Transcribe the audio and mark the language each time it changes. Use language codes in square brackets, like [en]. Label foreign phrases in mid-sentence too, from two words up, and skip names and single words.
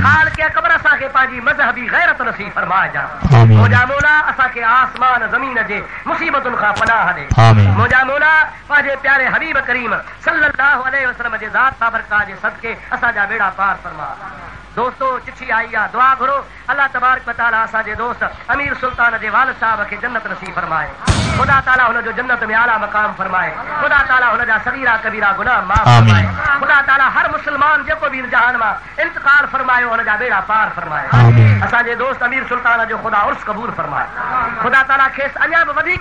[sd] खाल के अकबर असांखे पंहिंजी मज़हबी गैरत नसीब फरमाए जा आमीन मुंहिंजा मौला असांखे आसमान ज़मीन जे मुसीबतुनि खां पनाह ॾे आमीन मुंहिंजा मौला पंहिंजे प्यारे हबीब करीम [ar] صلى الله عليه وسلم [sd] जे ज़ात बाबरकात जे सदके असांजा बेड़ा पार फरमा दोस्तो चिठी आई आहे दुआ घुरो अल्लाह तबारक व तआला असांजे दोस्त अमीर सुल्तान जे वालिद साहब खे जन्नत नसीब फरमाए खुदा ताला हुनजो जन्नत में आला मकाम फरमाए खुदा ताला हुनजा सगीरा कबीरा गुनाह माफ़ फरमाए खुदा ताला हर मुस्लमान जेको बि जहान मां इंतकाल फरमायो हुनजा बेड़ा पार फरमाए असांजे दोस्त अमीर सुल्तान जो खुदा उर्स कबूल फरमाए खुदा ताला खेसि अञा बि वधीक